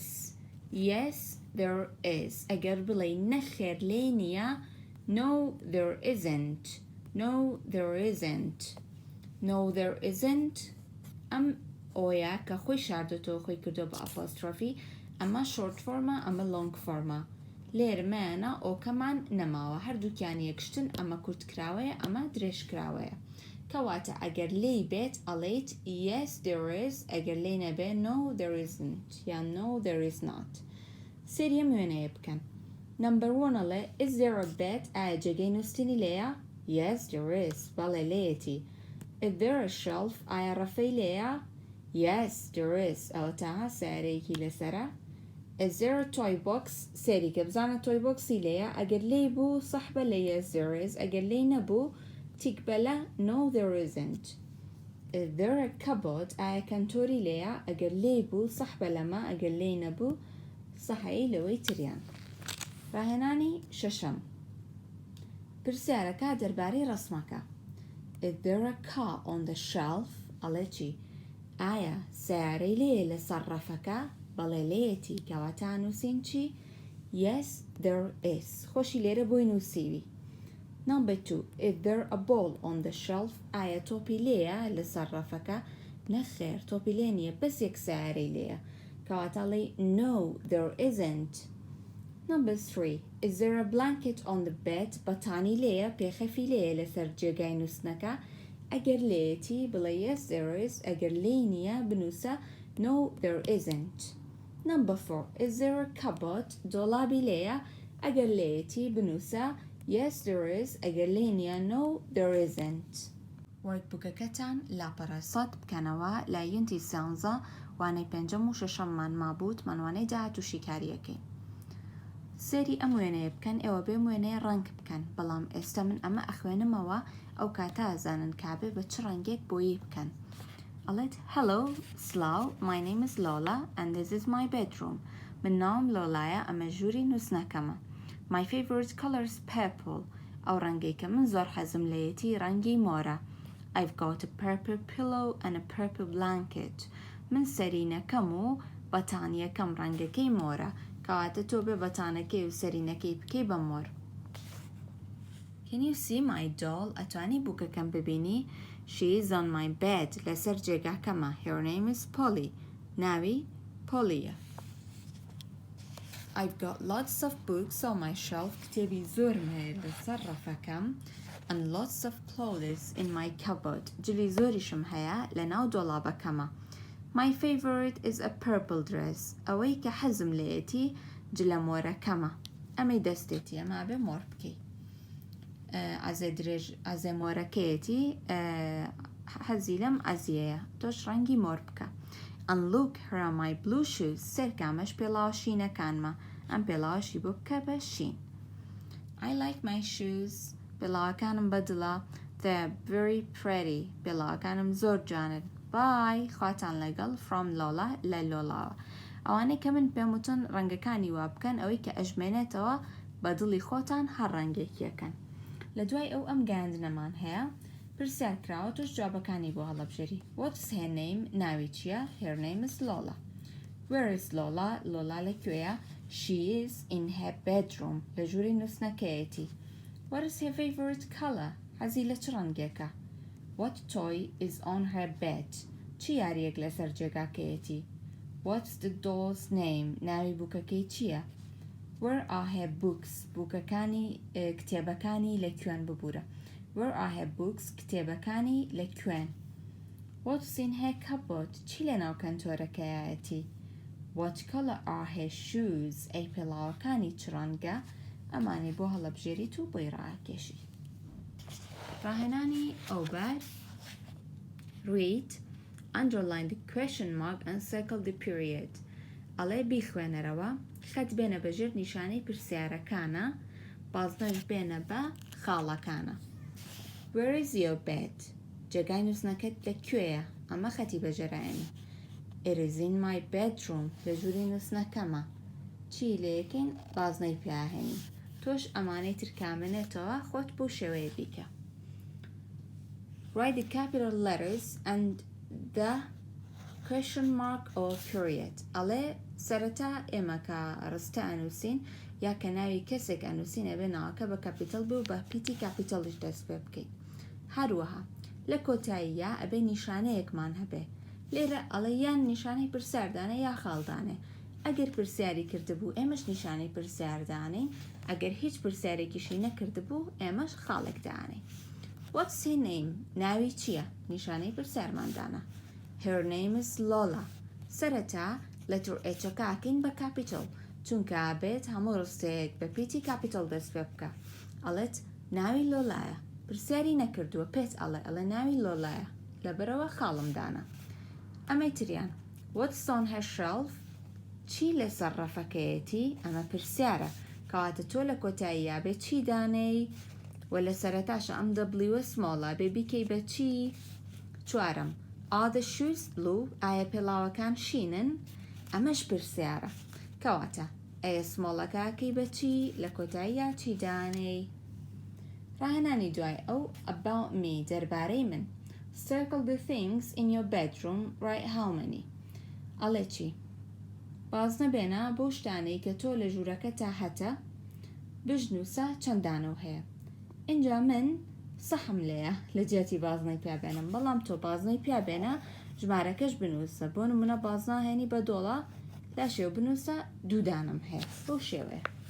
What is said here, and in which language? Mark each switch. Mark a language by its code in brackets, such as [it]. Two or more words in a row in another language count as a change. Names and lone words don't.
[en] Yes there is. [ckb] ئەگەر بڵێ نەخێر لێ نییە [en] no there isn't. No there isn't. No there isn't. [ckb] ئەم ئۆیە کە خۆی شاردۆتەوە خۆی کردو بە ئەپۆسترۆفی ئەمە [en] short form [ckb] ئەمە [en] long form. [ckb] لێرمانە ئۆکەمان نەماوە هەردووکیان یەکشتن ئەمە کورتکراوەیە ئەمە درێژکراوەیە. کەواتە ئەگەر لێی بێت ئەڵێیت [en] yes there is [ckb] ئەگەر لێی نەبێ [en] no there isn't [ckb] یان [en] no there is not. [ckb] سێریە وێنەیە بکەن. Number 1 ئەڵێ [en] is there a bed [ckb] ئایا جێگەی نووسنی لێیە؟ [en] Yes there is [ckb] بەڵێ لێیەتی. [en] Is there a shelf [ckb] ئایا ڕەفەی لێیە؟ [en] Yes there is [ckb] ئەوە تاها سیارەیەکی لەسەرە. [en] Is there a toy box [ckb] سێری کە بزانە [en] toy box [ckb] ی لێیە ئەگەر لێی بوو سەح بە لە [en] yes there is [ckb] ئەگەر لێی نەبوو تیک بە لە [en] no there isn't. Is there a cupboard [ckb] ئایا کەنتۆری لێیە ئەگەر لێی بوو سەح بە لەمە ئەگەر لێی نەبوو سەحەیە لەوەی تریان. ڕاهێنانی شەشەم پرسیارەکە دەربارەی ڕەسمەکە. [en] Is there a car on the shelf [ckb] ئەڵێ چی؟ ئایا سیارەی لێیە لەسەر ڕەفەکە؟ بەڵێ لێیەتی کەواتە نووسین چی؟ [en] Yes there is [ckb] خۆشی لێرە بۆی نووسیوی. [en] Number 2 Is there a ball on the shelf [ckb] ئایا تۆپی لێیە لەسەر ڕەفەکە؟ نەخێر تۆپی لێ نییە بەس یەک سیارەی لێیە کەواتە ئەڵێ [en] no there isn't. Number 3 Is there a blanket on the bed [ckb] بەتانی لێیە پێخەفی لێیە لەسەر جێگای نووسنەکە؟ ئەگەر لێیەتی بڵێ [en] yes there is [ckb] ئەگەر لێی نییە بنووسە [en] no there isn't. Number 4 Is there a cupboard [ckb] دۆڵابی لێیە ئەگەر لێیەتی بنووسە [en] yes there is [ckb] ئەگەر لێی نییە [en] no there isn't. [ckb] وەرکبوکەکەتان لاپەڕە سەد بکەنەوە لای یونتی 11 وانەی پێنجەم و شەشەممان مابوت مانوانەی داهات و شیکاریەکەی. سێری ئەم وێنەیە بکەن ئێوە بێم وێنەیە ڕەنگ بکەن بەڵام ئێستا من ئەمە ئەخوێنمەوە ئەو کاتە ئازانن کابێ بە چ ڕەنگێک بۆیی بکەن. [en] ئەڵێت hello سلااو my name is Lola and this is my bedroom. [ckb] من ناوم لۆلایە ئەمە ژووری نووسنەکەمە. [en] My favorite color is purple. [ckb] ئەو ڕەنگەی کە من زۆر حەزم لێیەتی ڕەنگی مۆرە. [en] I've got a purple pillow and a purple blanket. [ckb] من سەرینەکەم و بەتانیەکەم ڕەنگەکەی مۆرە کەواتە تۆ بێ بەتانەکەی و سەرینەکەی بکەی بە مۆر. [en] Can you see my doll؟ [ckb] ئەتوانی بووکەکەم ببینی؟ [en] She is on my bed [ckb] لەسەر جێگاکەمە. [en] Her name is Polly. [ckb] ناوی پۆلیە. [en] I've got lots of books on my shelf [ckb] کتێبی زۆرم هەیە لەسەر ڕەفەکەم [en] and lots of clothes in my cupboard [ckb] جلی زۆریشم هەیە لە ناو دۆڵابەکەمە. [en] My favorite is a purple dress [ckb] ئەوەی کە حەزم لێیەتی جلە مۆرەکەمە. ئەمەی دەستێتی ئەما بێ مۆر بکەی. ئازێ مۆرەکەیەتی حەزی لەم ئەزیەیە تۆش ڕەنگی مۆر بکە. [en] And look here are my blue shoes [ckb] سەرکامەش پێڵاو شینەکانمە ئەم پێڵاوشی بۆ بکە بە شین. [en] I like my shoes [ckb] پێڵاوەکانم بەدڵە. [en] They're very pretty [ckb] پێڵاوەکانم زۆر جوانن. Bye خواتان لەگەڵ from Lola لە لۆلاوە. ئەوانەی کە من پێم وتن ڕەنگەکانی وا بکەن ئەوەی کە ئەژمێنێتەوە بە دڵی خۆتان هەر ڕەنگێکیەکەن. لە دوای ئەو ئەم گەیاندنەمان هەیە پرسیار کراوە توش جوابەکانی بۆ هەڵەبژێری. [en] What's her name؟ [ckb] ناوی چییە؟ [en] Her name is Lola. Where is Lola؟ [ckb] لۆلا لەکوێیە؟ [en] She is in her bedroom [ckb] لە ژووری نووسنەکەیەتی. [en] What is her favorite color؟ [ckb] حەزی لە چ ڕەنگێکە؟ [en] What toy is on her bed؟ [ckb] چی یاریەک لەسەر جێگاکەیەتی؟ [en] What's the doll's name؟ [ckb] ناوی بووکەکەی چییە؟ [en] Where are her books؟ [ckb] بووکەکانی کتێبەکانی لەکوێن ببوورە. [en] Where are her books؟ [ckb] کتێبەکانی لەکوێن. [en] What's in her cupboard؟ [ckb] چی لە ناو کەنتۆرەکەیەتی؟ [en] What color are her shoes؟ [ckb] ئەی پێڵاوەکانی چ ڕەنگە؟ ئەمانەی بۆ هەڵەبژێریت و بۆی ڕاکێشی. ڕاهێنانی ئەوبەر [en] read underline the question mark and circle the period. [ckb] ئەڵێ بیخوێنەرەوە خەت بێنە بەژێر نیشانەی پرسیارەکانە بازنەش بێنە بە خاڵەکانە. [en] Where is your bed؟ [ckb] جێگای نووسنەکەت لەکوێیە؟ ئەمە خەتی بەژێرایەنی. [en] It is in my bedroom. [ckb] لە ژووری نووسنەکەمە. چی لە یەکەین بازنەی پیاهێنی. تۆش ئەمانەی تر کامنێتەوە خۆت بۆ شێوەیە بیکە. [en] Write the capital letters and the question mark or period. [ckb] ئەڵێ سەرەتا ئێمە کە ڕستە ئەنووسین یا کە ناوی کەسێک ئەنووسینە بێنەوە کە بە کاپیتەڵ بێ و بە پیتی کاپیتەڵیش دەست پێ بکەیت. هەروەها لە کۆتاییە ئەبێ نیشانەیەکمان هەبێ. لێرە ئەڵێ یان نیشانەی پرسیاردانە یا خاڵدانێ. ئەگەر پرسیاری کردبوو ئێمەش نیشانەی پرسیاردانین، ئەگەر هیچ پرسیارێکیشی نەکردبوو ئێمەش خاڵێک دانین. [en] What's her name؟ [ckb] ناوی چییە؟ نیشانەی پرسیارماندانە. [en] Her name is Lola. [ckb] سەرەتا لەتر ئێچەکە ئاکەین بە کاپیتەڵ چونکە ئابێت هەموو ڕستەیەک بە پیتی کاپیتەڵ دەست پێ بکە. ئەڵێت ناوی لۆلایە. پرسیاری نەکردووە پێت ئەڵێ ناوی لۆلایە لەبەرەوە خاڵمدانە. ئەمەی تریان [en] What's on her shelf؟ [ckb] چی لەسەر ڕەفەکەیەتی؟ ئەمە پرسیارە کەواتە تۆ لە کۆتاییە بێ چی دانەی و لە سەرەتاشە ئەم دەبلیوە سمۆڵە بێ بیکەی بە چی؟ [en] چوارم Are the shoes blue؟ [ckb] ئایا پێڵاوەکان شینن؟ ئەمەش پرسیارە کەواتە ئەیە سمۆڵەکەکەی بە چی لە کۆتاییە چی دانەی؟ ڕاهێنانی دوای ئەو [en] about me [ckb] دەربارەی من. [en] Circle the things in your bedroom. Write how many. [ckb] ئەڵێ چی؟ بازنە بێنە بۆ شتانەی کە تۆ لە ژوورەکە تا هەتە بژنووسە چەندانە هەیە. اینجا من سەحم لێیە لە جێتی بازنەی پیابێنم بەڵام تۆ بازنەی پیابێنە ژمارەکەش بنووسە بۆ نمونە بازنە هێنی بە دۆڵە لاشێو بنووسە دوودانم هەیە بۆ شێوەیە.